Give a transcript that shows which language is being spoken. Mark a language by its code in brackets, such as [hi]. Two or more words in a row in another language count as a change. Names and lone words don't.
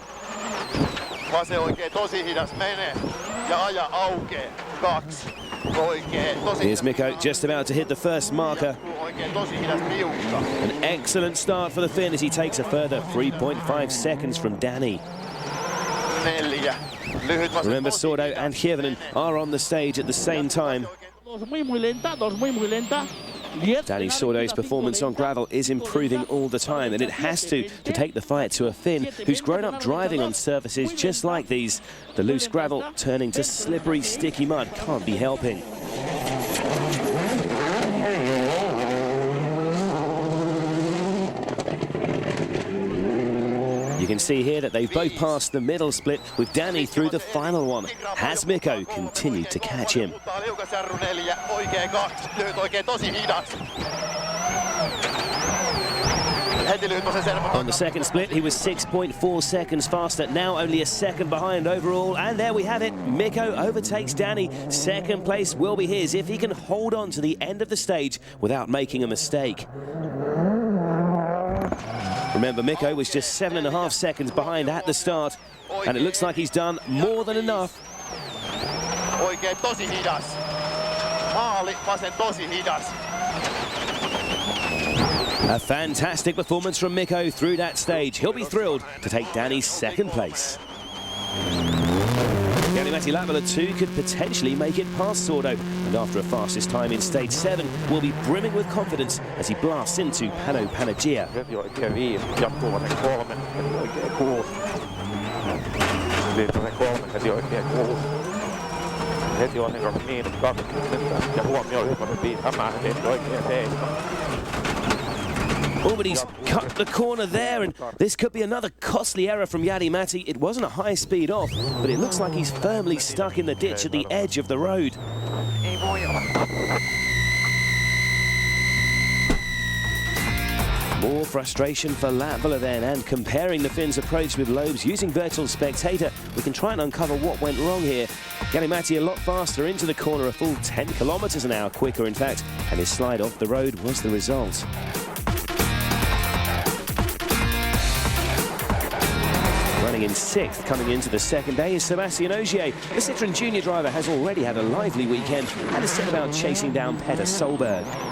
[en] Here's Mikko just about to hit the first marker. An excellent start for the Finn as he takes a further 3.5 seconds from Danny. [fi] 4. Lyhyt vasen [en] Remember, [fi] tosi [en] Sordo [fi] hidas. [en] and Hirvonen are on the stage at the same time. Danny Sordo's performance on gravel is improving all the time, and it has to take the fight to a Finn who's grown up driving on surfaces just like these. The loose gravel turning to slippery, sticky mud can't be helping. You can see here that they've both passed the middle split, with Danny through the final one. Has Mikko continued to catch him? [fi] Liukasjarru 4, oikea 2, lyhyt oikea tosi hidas. Heti lyhyt vasen servo. [en] On the second split, he was 6.4 seconds faster, now only a second behind overall. And there we have it, Mikko overtakes Danny. Second place will be his if he can hold on to the end of the stage without making a mistake. Remember, Mikko was just 7.5 seconds behind at the start, and it looks like he's done more than enough. [fi] Oikein tosi hidas. Maali, vasen tosi hidas. [en] A fantastic performance from Mikko through that stage. He'll be thrilled to take Danny's second place. Veli-Matti Latvala too could potentially make it past Sordo, and after a fastest time in stage 7 will be brimming with confidence as he blasts into Pano Panagia. [fi] Heti oikein 5, jatkuu vasen 3, heti oikein 6. Lyhyt vasen 3, heti oikein 6. Heti vasen 2, miinus 20. Ja huomioon lyhyt vasen 5, hämää, heti oikein 7. [en] Oh, but he's cut the corner there, and this could be another costly error from Veli-Matti. It wasn't a high speed off, but it looks like he's firmly stuck in the ditch at the edge of the road. More frustration for Latvala then, and comparing the Finns' approach with Loeb's using virtual spectator, we can try and uncover what went wrong here. Veli-Matti a lot faster into the corner, a full 10 kilometres an hour quicker in fact, and his slide off the road was the result. Running in 6th coming into the second day is Sébastien Ogier. The Citroën Junior driver has already had a lively weekend and has set about chasing down Petter Solberg.